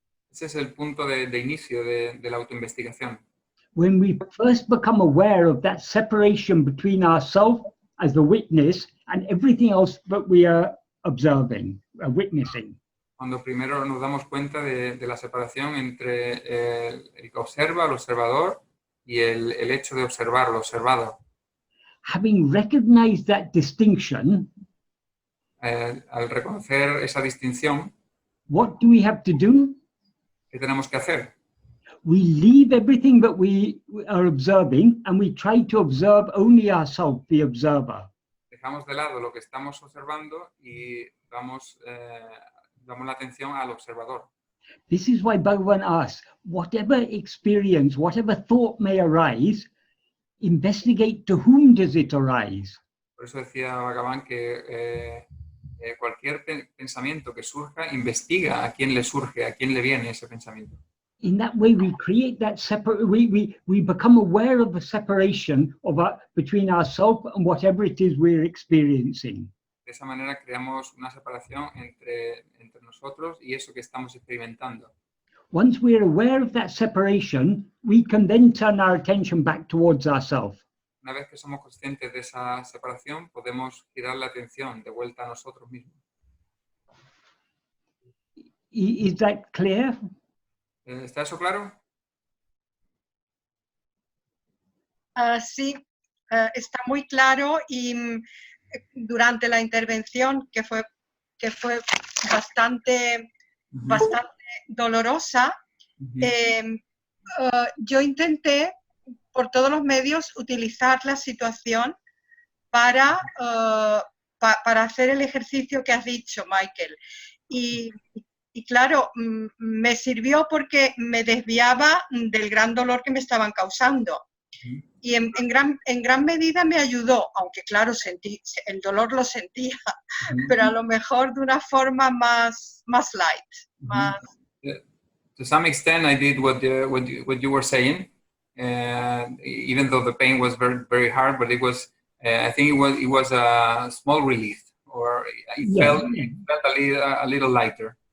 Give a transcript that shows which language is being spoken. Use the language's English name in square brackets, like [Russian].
[Spanish] Ese es el punto de inicio de la autoinvestigación. [English] When we first become aware of that separation between ourselves as the witness and everything else that we are observing, witnessing. [Spanish] Cuando primero nos damos cuenta de la separación entre el que observa, el observador, y el hecho de observar, lo observado. [English] Having recognized that distinction, [Spanish] al reconocer esa distinción, [English] what do we have to do? [Spanish] ¿qué tenemos que hacer? [English] We leave everything that we are observing and we try to observe only ourselves, the observer. [Spanish] Dejamos de lado lo que estamos observando y damos la atención al observador. [English] This is why Bhagavan asks, whatever experience, whatever thought may arise, investigate to whom does it arise. [Spanish] Por eso decía Bhagavan que cualquier pensamiento que surja, investiga a quién le surge, a quién le viene ese pensamiento. [English] In that way, we create that we become aware of the separation between ourselves and whatever it is we're experiencing. [Spanish] De esa manera creamos una separación entre nosotros y eso que estamos experimentando. [English] Once we're aware of that separation, we can then turn our attention back towards ourselves. [Spanish] Una vez que somos conscientes de esa separación, podemos girar la atención de vuelta a nosotros mismos. [English] Is that clear? [Spanish] ¿Está eso claro? Sí, está muy claro y durante la intervención que fue bastante dolorosa, yo intenté por todos los medios utilizar la situación para hacer el ejercicio que has dicho, Michael. Y claro, me sirvió porque me desviaba del gran dolor que me estaban causando. Y en gran medida me ayudó, aunque claro, el dolor lo sentía, pero a lo mejor de una forma más light. Más... [English] To some extent, I did what you were saying, even though the pain was very, very hard, but it was, I think it was a small relief, or it felt a little lighter.